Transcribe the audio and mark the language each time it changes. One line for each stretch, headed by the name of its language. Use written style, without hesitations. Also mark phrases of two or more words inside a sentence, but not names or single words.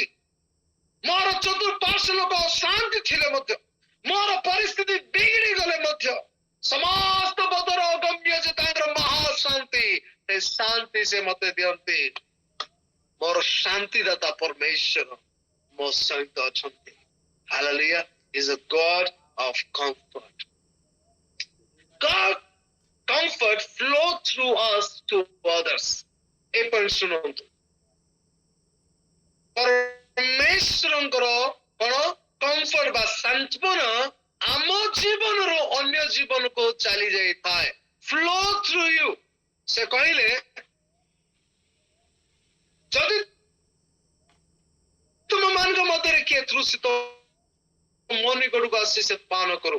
Odia: ମୋର ଚତୁଃପାର୍ଶ୍ୱ ଲୋକ ଅଶାନ୍ତି ଥିଲେ ମଧ୍ୟ ମୋର ପରିସ୍ଥିତି ବିଗିଡି ଗଲେ ମଧ୍ୟ ସମସ୍ତ ବଦର ଅଗମ୍ୟ ଯେ ତାଙ୍କର ମହାଶାନ୍ତି ସେ ଶାନ୍ତି ସେ ମତେ ଦିଅନ୍ତି। ମୋର ଶାନ୍ତିଦାତା ପରମେଶ୍ୱର ମୋ ସହିତ ଅଛନ୍ତି।
English: Hallelujah is a God of comfort. God comfort flow through us to others.
Odia: ଏ ପଏଣ୍ଟ ଶୁଣନ୍ତୁ ପରମେଶ୍ୱରଙ୍କର କଣ କମ୍ଫର୍ଟ ବା ସାନ୍ତ୍ୱନା ଆମ ଜୀବନରୁ ଅନ୍ୟ ଜୀବନକୁ ଚାଲି ଯାଇଥାଏ।
English: flow through you
Odia: ସେ କହିଲେ ଯଦି ତୁମମାନଙ୍କ ମଧ୍ୟରେ କିଏ ତୃଷିତ ମୋ ନିକଟକୁ ଆସି ସେ ପାନ କରୁ।